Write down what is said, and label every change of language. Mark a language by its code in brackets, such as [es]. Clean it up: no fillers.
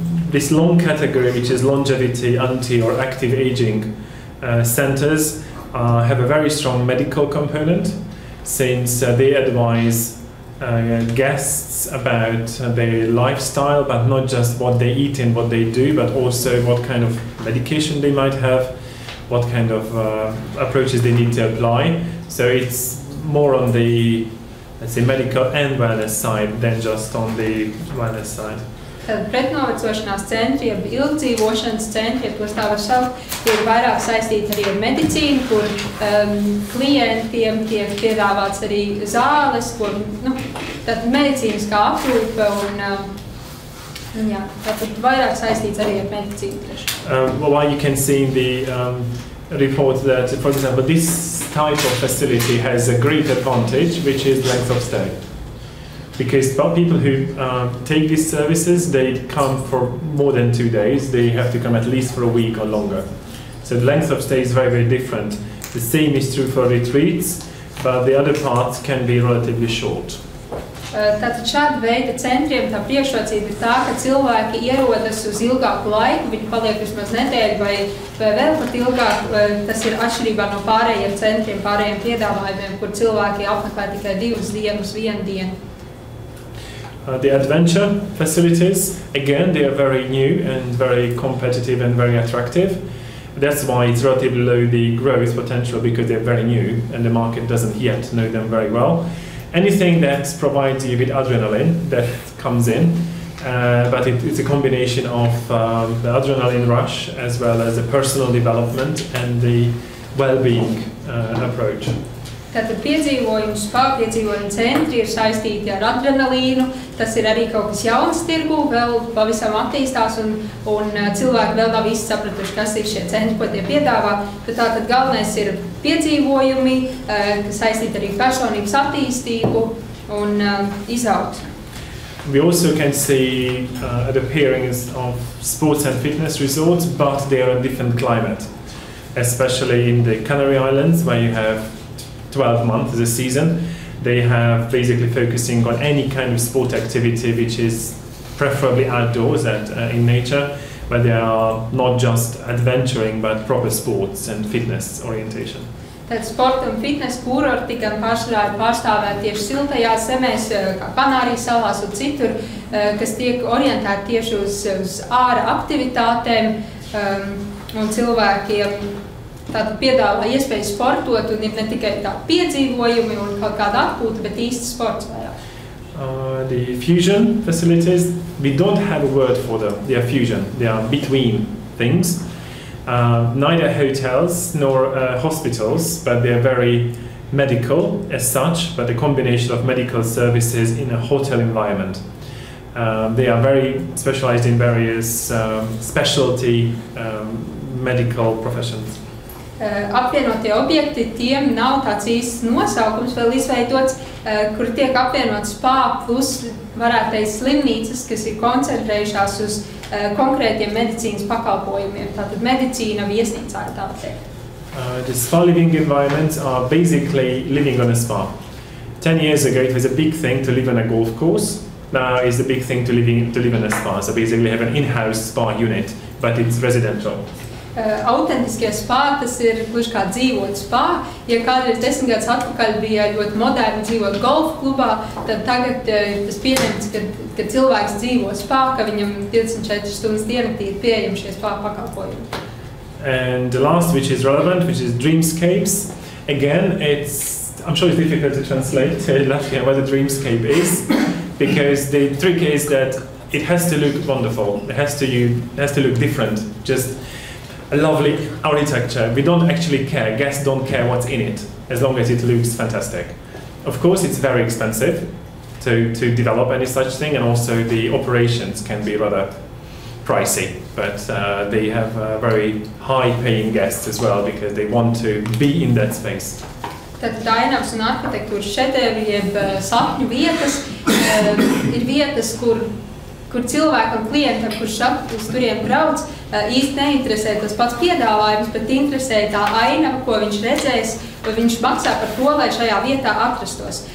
[en] This long category, which is longevity, anti or active aging centers, have a very strong medical component, since they advise guests about their lifestyle, but not just what they eat and what they do, but also what kind of medication they might have, what kind of approaches they need to apply. So it's more on the, let's say, medical and wellness side than just on the wellness side. [lv] Tad pretnovecošanās centri, ilgdzīvošanas centri, tos tā var saukt, ir vairāk saistīti arī ar medicīnu, kur klientiem tiek piedāvāts arī zāles, kur tātad medicīniskā aprūpe un jā, tātad vairāk saistīts arī ar medicīnu. [en] Well, you can see in the report that, for example, this type of facility has a great advantage, which is length of stay. Because people who take these services, they come for more than 2 days. They have to come at least for a week or longer. So the length of stay is very, very different. The same is true for retreats, but the other parts can be relatively short. [lv] Tātad šāda veida centriem tā priekšrocība ir tā, ka cilvēki ierodas uz ilgāku laiku, viņi paliek vismaz nedēļu vai vēl pat ilgāk. Tas ir atšķirībā no pārējiem centriem, pārējiem piedāvājumiem, kur cilvēki apmeklē tikai 2 dienas, 1 dienu. [en] The adventure facilities, again, they are very new and very competitive and very attractive. That's why it's relatively low the growth potential, because they're very new and the market doesn't yet know them very well. Anything that provides you with adrenaline that comes in, but it's a combination of the adrenaline rush as well as the personal development and the well-being approach. [lv] Tātad piedzīvojumu centri ir saistīti ar adrenalīnu, tas ir arī kaut kas jauns tirgu, vēl pavisam attīstās un cilvēki vēl nav visi sapratuši, kas ir šie centri, ko tie piedāvā. Tātad galvenais ir piedzīvojumi, kas saistīti arī personības attīstību un izaugsmi. [en] We also can see the appearance of sports and fitness resorts, but they are a different climate, especially in the Canary Islands, where you have 12 months as a season. They have basically focusing on any kind of sport activity which is preferably outdoors and in nature, but they are not just adventuring but proper sports and fitness orientation. [lv] Tad sporta un fitnesa kurorti gan pārstāvēt tieši siltajās zemēs, kā Kanārijas salās un citur, kas tiek orientēti tieši uz āra aktivitātēm un cilvēkiem. Tātad piedāvā iespēju sportot un ir ne tikai tā piedzīvojumi un kaut kāda atpūta, bet īsti sports vairāk. [en] The fusion facilities, we don't have a word for them. They are fusion. They are between things. Neither hotels nor hospitals, but they are very medical as such, but a combination of medical services in a hotel environment. They are very specialized in various specialty medical professions. [lv] Apvienotie objekti, tiem nav tāds īsts nosaukums vēl izveidots, kur tiek apvienot spā plus varētu teikt slimnīcas, kas ir koncentrējušās uz konkrētiem medicīnas pakalpojumiem. Tātad medicīna viesnīcā ir tā teikt. [en] The spa living environments are basically living on a spa. 10 years ago it was a big thing to live on a golf course. Now it's a big thing to live in a spa. So basically have an in-house spa unit, but it's residential. [lv] Autentiskie spā, tas ir gluži kā dzīvot spā. Ja kādreiz 10 gadus atpakaļ bija ļoti moderni dzīvot golf klubā, tad tagad tas pieņemts, ka cilvēks dzīvo spā, ka viņam 24 stundas diennaktī ir pieejami šie spā pakalpojumi. [en] And the last, which is relevant, which is dreamscapes. Again, I'm sure it's difficult to translate in Latvian what a dreamscape is, because the trick is that it has to look wonderful. It has to look different. Just a lovely architecture. We don't actually care. Guests don't care what's in it, as long as it looks fantastic. Of course, it's very expensive to develop any such thing, and also the operations can be rather pricey. But they have very high-paying guests as well, because they want to be in that space. [lv] Tad ainavas un arhitektūras šedevri, jeb sapņu vietas, ir vietas, kur cilvēkam, klientam, kurš uz turiem brauc, īsti neinteresē tas pats piedāvājums, bet interesē tā ainava, ko viņš redzēs, vai viņš maksā par to, lai šajā vietā atrastos.